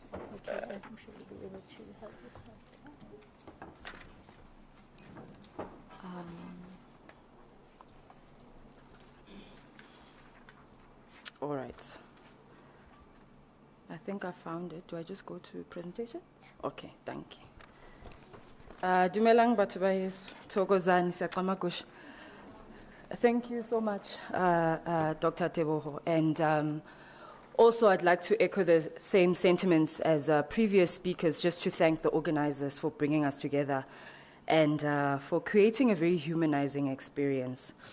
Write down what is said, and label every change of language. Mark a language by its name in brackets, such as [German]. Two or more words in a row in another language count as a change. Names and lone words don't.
[English] Okay, I'm sure you'll be able to help us out. All right. I think I found it. Do I just go to presentation? Okay, thank you. [Southern Sotho] Dumelang batho ba heso, [Zulu] thokozani siyaqamagush. [English] Thank you so much, Dr. Teboho. And also, I'd like to echo the same sentiments as previous speakers, just to thank the organizers for bringing us together and for creating a very humanizing experience.